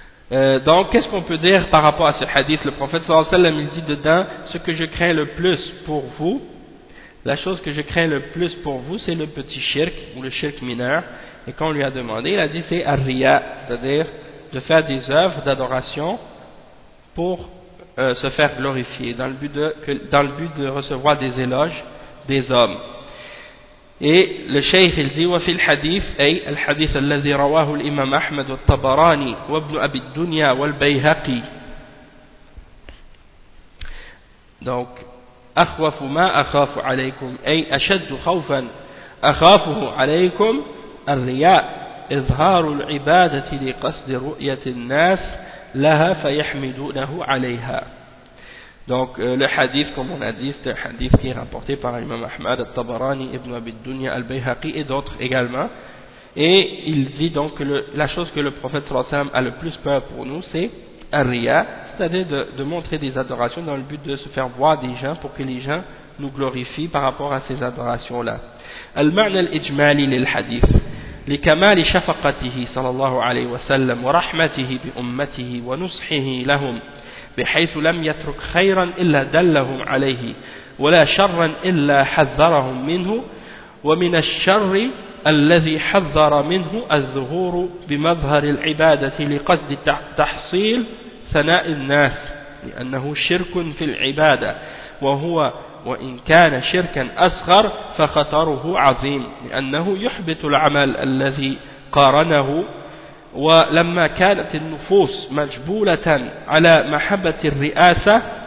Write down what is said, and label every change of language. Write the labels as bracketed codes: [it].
[fr] Donc, qu'est-ce qu'on peut dire par rapport à ce hadith? Le prophète sallallahu alayhi wa sallam, il dit dedans, ce que je crains le plus pour vous, la chose que je crains le plus pour vous, c'est le petit shirk ou le shirk mineur. Et quand on lui a demandé, il a dit c'est ar-riya, c'est-à-dire de faire des œuvres d'adoration pour se faire glorifier, dans le but de recevoir des éloges des hommes. Et le shaykh il dit, [ar] وفي الحديث أي الحديث الذي رواه الإمام أحمد والطبراني وابن أبي الدنيا والبيهقي. Donc أخوف ما أخاف عليكم أي أشد خوفا أخافه عليكم الرياء إظهار العبادة لقصد رؤية الناس لها فيحمدونه عليها. [fr] Donc le hadith, comme on a dit, c'est un hadith qui est rapporté par l'imam Ahmad al-Tabarani, Ibn Abi al-Dunya al-Bayhaqi et d'autres également. Et il dit donc que la chose que le prophète sallallahu alayhi wa sallam a le plus peur pour nous, c'est Ar-Riya, c'est-à-dire de montrer des adorations dans le but de se faire voir des gens pour que les gens nous glorifient par rapport à ces adorations-là. [ar] المعنى الإجمالي للحديث لكمال شفقته صلى الله عليه وسلم ورحمته بأمته ونصحه لهم بحيث لم يترك خيرا إلا دلهم عليه ولا شرا إلا حذرهم منه ومن الشر الذي حذر منه الظهور بمظهر العبادة لقصد تحصيل ثناء الناس لأنه شرك في العبادة وهو وإن كان شركا أصغر فخطره عظيم لأنه يحبط العمل الذي قارنه ولما كانت النفوس مجبولة على محبة الرئاسة